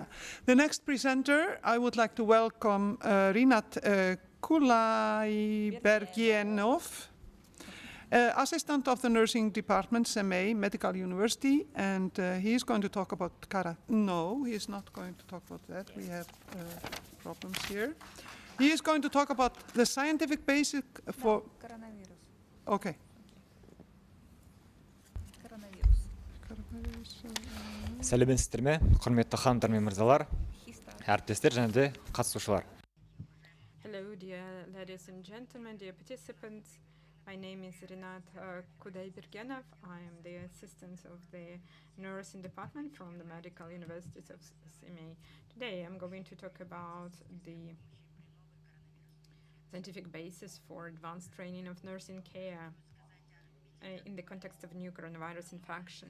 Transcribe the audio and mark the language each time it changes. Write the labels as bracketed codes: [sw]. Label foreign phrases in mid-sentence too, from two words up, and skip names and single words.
[en] The next presenter, I would like to welcome Rinat Kulaibergienov, assistant of the nursing department, Astana Medical University, and he is going to talk about No, he is not going to talk about that. Yes. We have problems here. He is going to talk about the scientific basis for... Coronavirus. Okay. [kk] Сәлеметсіздер ме, құрметті ханымдар мен мырзалар, әріптестер және де қатысушылар. [en] Hello, dear ladies and gentlemen, dear participants. My name is Rinat Kulaibergienov. I am the assistant of the nursing department from the Medical University of Astana. Today I'm going to talk about the scientific basis for advanced training of nursing care in the context of new coronavirus infection.